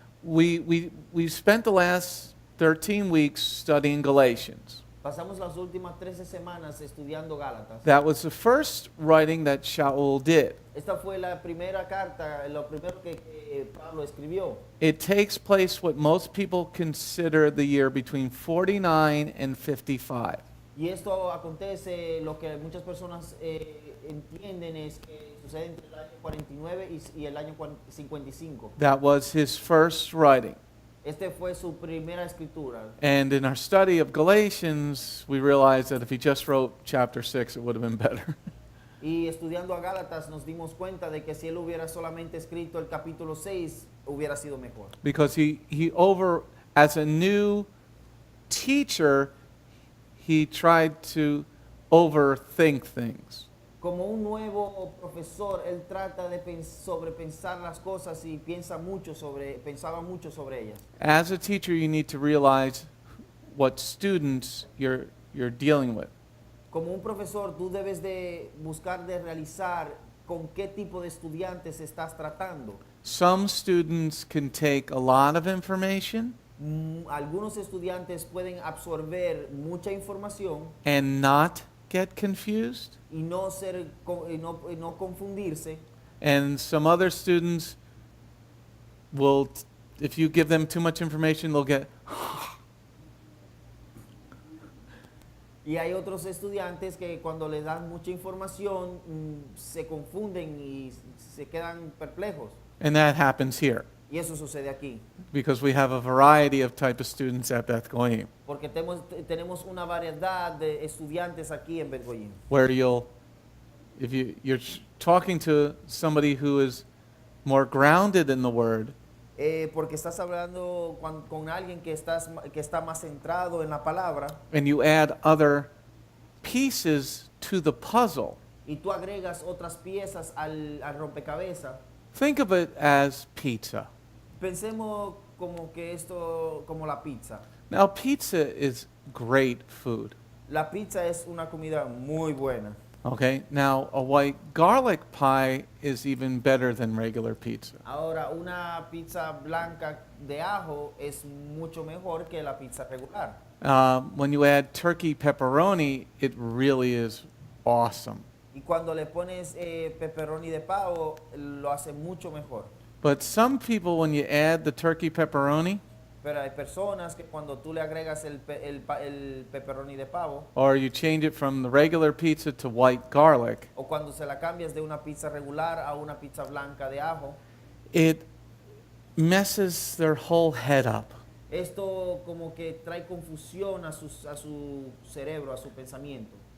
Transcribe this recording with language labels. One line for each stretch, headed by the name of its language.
English: we spent the last 13 weeks studying Galatians.
Spanish: pasamos las últimas 13 semanas estudiando Gálatas.
English: That was the first writing that Shaul did.
Spanish: Esta fue la primera carta, lo primero que Pablo escribió.
English: It takes place what most people consider the year between 49 and 55.
Spanish: Y esto acontece lo que muchas personas entienden es que sucede entre el año 49 y el año 55.
English: That was his first writing.
Spanish: Este fue su primera escritura.
English: And in our study of Galatians, we realized that if he just wrote chapter 6, it would have been better.
Spanish: Y estudiando a Gálatas nos dimos cuenta de que si él hubiera solamente escrito el capítulo 6, hubiera sido mejor.
English: Because as a new teacher, he tried to overthink things.
Spanish: Como un nuevo profesor, él trata de sobrepensar las cosas y pensaba mucho sobre ellas.
English: As a teacher, you need to realize what students you're dealing with.
Spanish: Como un profesor, tú debes de buscar de realizar con qué tipo de estudiantes estás tratando.
English: Some students can take a lot of information
Spanish: Algunos estudiantes pueden absorber mucha información
English: and not get confused.
Spanish: y no confundirse.
English: And some other students will, if you give them too much information, they'll get,
Spanish: Y hay otros estudiantes que cuando les dan mucha información se confunden y se quedan perplejos.
English: and that happens here.
Spanish: Y eso sucede aquí.
English: Because we have a variety of type of students at Beth Goyim,
Spanish: Porque tenemos una variedad de estudiantes aquí en Bgmc.
English: where if you're talking to somebody who is more grounded in the Word,
Spanish: Porque estás hablando con alguien que está más centrado en la palabra
English: and you add other pieces to the puzzle,
Spanish: y tú agregas otras piezas al rompecabezas.
English: think of it as pizza.
Spanish: Pensemos como la pizza.
English: Now, pizza is great food.
Spanish: La pizza es una comida muy buena.
English: Okay, now a white garlic pie is even better than regular pizza.
Spanish: Ahora, una pizza blanca de ajo es mucho mejor que la pizza regular.
English: When you add turkey pepperoni, it really is awesome.
Spanish: Y cuando le pones pepperoni de pavo, lo hace mucho mejor.
English: But some people, when you add the turkey pepperoni,
Spanish: Pero hay personas que cuando tú le agregas el pepperoni de pavo,
English: or you change it from the regular pizza to white garlic,
Spanish: o cuando se la cambias de una pizza regular a una pizza blanca de ajo,
English: it messes their whole head up.
Spanish: esto como que trae confusión a su cerebro, a su pensamiento.